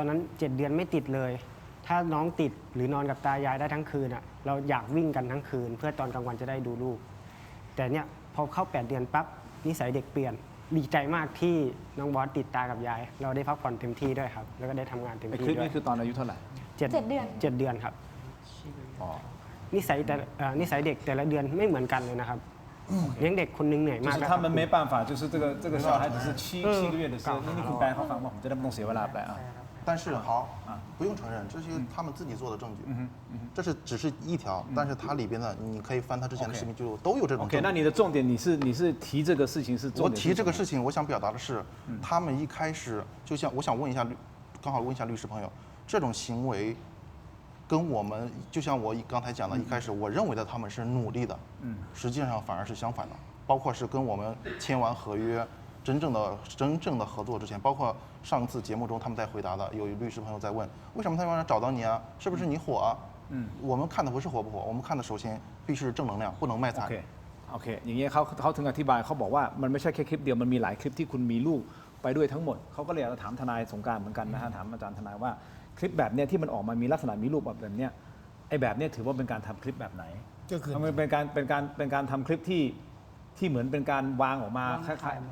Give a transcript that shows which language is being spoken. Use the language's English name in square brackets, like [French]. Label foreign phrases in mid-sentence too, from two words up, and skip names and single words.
[Thai] ตอนนั้น 7 เดือนไม่ติดเลย ถ้าน้องติดหรือนอนกับตายายได้ทั้งคืนอะเราอยากวิ่งกันทั้งคืน เพื่อตอนกลางวันจะได้ดูลูก แต่เนี่ยพอเข้า 8 เดือนปั๊บนิสัยเด็กเปลี่ยนดีใจมากที่น้องบอสติดตากับยาย เราได้พักผ่อนเต็มที่ด้วยครับแล้วก็ได้ทำงานเต็ม ไอ้ ที่ คลิป ด้วย นี้คือตอนอายุเท่าไหร่ 7 เดือน 7 เดือนครับนิสัยเด็กแต่ละเดือนไม่เหมือนกันเลยนะครับเลี้ยงเด็กคนนึงเหนื่อย [Chinese] 就 [Thai] มาก [Chinese] 是他们没办法，就是这个小孩子是7个月的时候， [Thai] นี่คุณแปลเขาฟังว่าผมจะได้ไม่ต้องเสียเวลาแปล [Chinese] 但是好，不用承认，这些他们自己做的证据，这是只是一条，但是它里边的你可以翻他之前的视频记录，都有这种证据。 OK， 那你的重点你是提这个事情是重点？我提这个事情，我想表达的是，他们一开始就像我想问一下，刚好问一下律师朋友，这种行为跟我们就像我刚才讲的，一开始我认为的他们是努力的，实际上反而是相反的，包括是跟我们签完合约。真正的合作之前，包括上次节目中他们在回答的，有律师朋友在问，为什么他们要找到你啊？是不是你火啊？我们看的不是火不火，我们看的首先必须是正能量，不能卖惨。 [Thai] โอเคอย่างเงี้ยเขาถึงอธิบายเขาบอกว่ามันไม่ใช่แค่คลิปเดียวมันมีหลายคลิปที่คุณมีลูกไปด้วยทั้งหมดเขาก็เลยถามทนายสงการเหมือนกันนะฮะถามอาจารย์ทนายว่าคลิปแบบเนี้ยที่มันออกมามีลักษณะมีลูกแบบเนี้ยไอ้แบบเนี้ยถือว่าเป็นการทำคลิปแบบไหน ก็คือ มันเป็นการทำคลิปที่เหมือนเป็นการวางออกมาคล้ายๆ